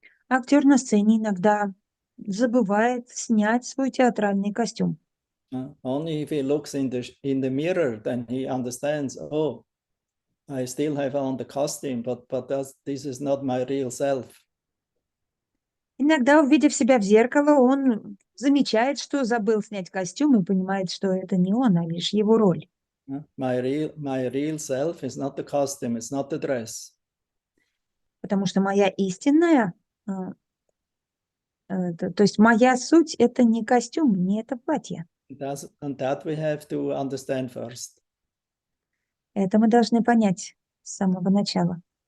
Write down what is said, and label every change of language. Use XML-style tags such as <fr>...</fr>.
<ru>Актер на сцене иногда забывает снять свой театральный костюм.</ru> <en>Only if he looks in the mirror, then he understands, oh, I still have on the costume, but this is not my real self.</en> <ru>Иногда, увидев себя в зеркало, он замечает, что забыл снять костюм и понимает, что это не он, а лишь его роль.</ru> <en>My real self is not the costume, it's not the dress.</en> <ru>Потому что моя истинная, то есть моя суть – это не костюм, не это платье.</ru> <en>And that we have to understand first.</en> <ru>Это мы должны понять с самого начала.</ru>